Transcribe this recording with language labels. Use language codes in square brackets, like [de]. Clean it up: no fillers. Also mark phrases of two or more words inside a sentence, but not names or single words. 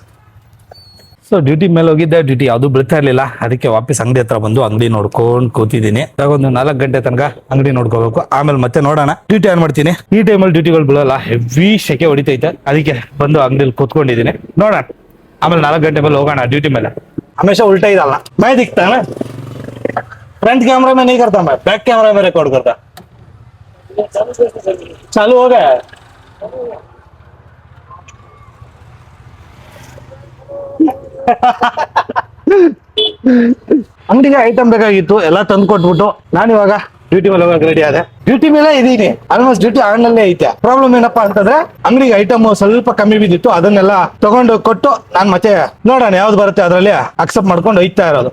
[kn] ಸೊ ಡ್ಯೂಟಿ ಮೇಲೆ ಹೋಗಿದ್ದೆ, ಡ್ಯೂಟಿ ಯಾವ್ದು ಬೀಳ್ತಾ ಇರ್ಲಿಲ್ಲ. ಅದಕ್ಕೆ ವಾಪಸ್ ಅಂಗಡಿ ಹತ್ರ ಬಂದು ಅಂಗಡಿ ನೋಡ್ಕೊಂಡು ಕೂತಿದ್ದೀನಿ. ಇವಾಗ ಒಂದು 4 ಗಂಟೆ ತನಕ ಅಂಗಡಿ ನೋಡ್ಕೋಬೇಕು, ಆಮೇಲೆ ಮತ್ತೆ ನೋಡೋಣ [en] duty on [kn] ಮಾಡ್ತೀನಿ. ಈ ಟೈಮಲ್ಲಿ ಡ್ಯೂಟಿಗಳು ಬೀಳಲ್ಲ, ಹೆವಿ ಸೆಕೆ ಹೊಡಿತೈತೆ. ಅದಕ್ಕೆ ಬಂದು ಅಂಗಡಿಲಿ ಕೂತ್ಕೊಂಡಿದ್ದೀನಿ. ನೋಡೋಣ ಆಮೇಲೆ 4 ಗಂಟೆ ಮೇಲೆ ಹೋಗೋಣ ಡ್ಯೂಟಿ ಮೇಲೆ. [hi] हमेशा उल्टा ही डालना, मैं दिखता है ना, [en] front camera [hi] में नहीं करता, मैं [en] back camera [hi] में रिकॉर्ड करता. चालू हो गया है. [kn] ಅಂಗಡಿಗೆ ಐಟಮ್ ಬೇಕಾಗಿತ್ತು, ಎಲ್ಲ ತಂದು ಕೊಟ್ಬಿಟ್ಟು ನಾನು ಇವಾಗ ಡ್ಯೂಟಿ ಮೇಲೆ ಹೋಗಕ್ಕೆ ರೆಡಿ ಆದೆ. ಡ್ಯೂಟಿ ಮೇಲೆ ಇದೀನಿ, [en] almost duty [kn] ಆನಲ್ಲೇ ಐತೆ. ಪ್ರಾಬ್ಲಮ್ ಏನಪ್ಪಾ ಅಂತಂದ್ರೆ ಅಂಗಡಿಗೆ ಐಟಮ್ ಸ್ವಲ್ಪ ಕಮ್ಮಿ ಬಿದ್ದಿತ್ತು, ಅದನ್ನೆಲ್ಲ ತಗೊಂಡು ಕೊಟ್ಟು ನಾನು ಮತ್ತೆ ನೋಡೋಣ ಯಾವ್ದು ಬರುತ್ತೆ ಅದ್ರಲ್ಲಿ ಅಕ್ಸೆಪ್ಟ್ ಮಾಡ್ಕೊಂಡು ಹೋಯ್ತಾ ಇರೋದು.